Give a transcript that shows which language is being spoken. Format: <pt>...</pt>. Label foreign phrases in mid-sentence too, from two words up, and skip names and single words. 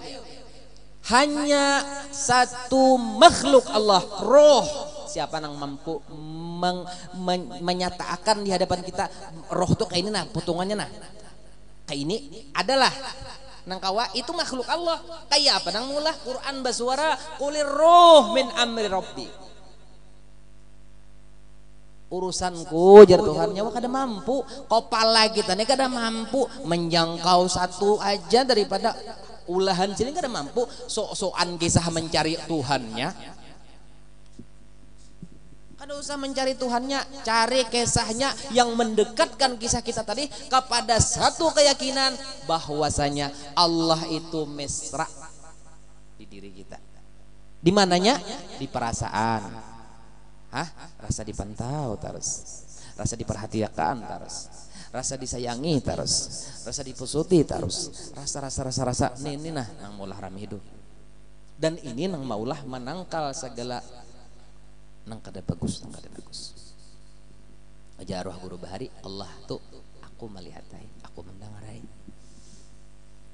<id>Hanya satu makhluk Allah, roh.</id> <bjn>Siapa yang mampu menyatakan di hadapan kita roh tuh kayak ini nah, potongannya nah. Kayak ini adalah nang kawa itu makhluk Allah. Kayak apa nang mulah Quran basuara</bjn> <ar>قل الروح من أمر ربي.</ar> <bjn>Urusanku jar Tuhan nyawa kada mampu, kepala kita nih kada mampu menjangkau satu aja daripada ulahan ciling kada mampu sok-sokan kisah mencari Tuhannya. Kada usah mencari Tuhannya, cari kisahnya yang mendekatkan kisah kita tadi kepada satu keyakinan bahwasanya Allah itu mesra di diri kita.</bjn> <id>Di mananya? Di perasaan. Rasa dipantau terus, rasa diperhatikan terus, rasa disayangi terus,</id> <bjn>rasa dipusuti terus, rasa ini nah nang maulah rami hidup. Dan ini nang maulah menangkal segala nang kada bagus. Aja arwah guru bahari Allah tuh aku melihatai, aku mendengarai.</bjn>